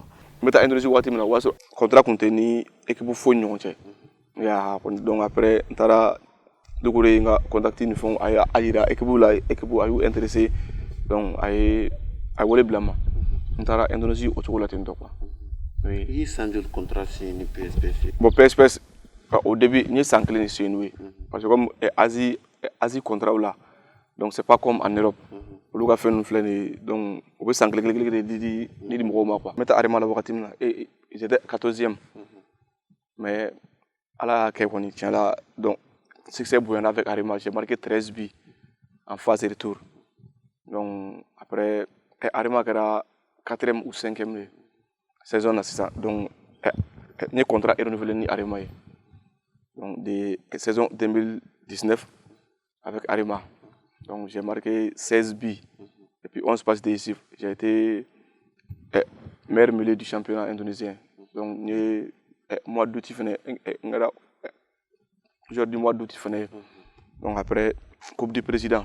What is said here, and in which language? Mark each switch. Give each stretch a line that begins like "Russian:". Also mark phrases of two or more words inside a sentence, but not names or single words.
Bambara: n bɛ taa Indonésie waati min na o y'a sɔrɔ contrat kun tɛ ni équipe foyi ni ɲɔgɔn cɛ
French: donc après
Bambara: n taara Dukure ye n ka contact ni fɛnw a yira équipe la équipe a y'u intéressé donc a ye wele bila n ma n taara Indonésie o cogo la ten tɔ quoi. I ye san joli
French: contrat signé
Bambara: ni PSPS? Bon PSPS
French: au début
Bambara: n ye san kelen de signé n'u ye
French: parce que comme Asie Asie contrat là. Donc c'est pas comme en Europe.
Bambara: Olu ka fɛn ninnu filɛ nin ye donc u bɛ san kelen de di mɔgɔw ma quoi. N bɛ taa Arema la wagati min na
French: ils étaient 14e
Bambara: mais Ala y'a kɛ kɔni tiɲɛ la donc succès bonyana
French: avec Arema, j'ai marqué 13 buts en phase de retour.
Bambara: Donc après Arema kɛra
French: 4e ou 5e de saison
Bambara: na sisan donc n ye
French: contrat renouvelé
Bambara: ni Arema ye.
French: Donc de saison 2019 avec Arema. Donc j'ai marqué 16 buts et puis 11 passes décisives. J'ai été meilleur milieu du championnat indonésien. Donc mois d'août jour du mois d'août donc après Coupe du Président.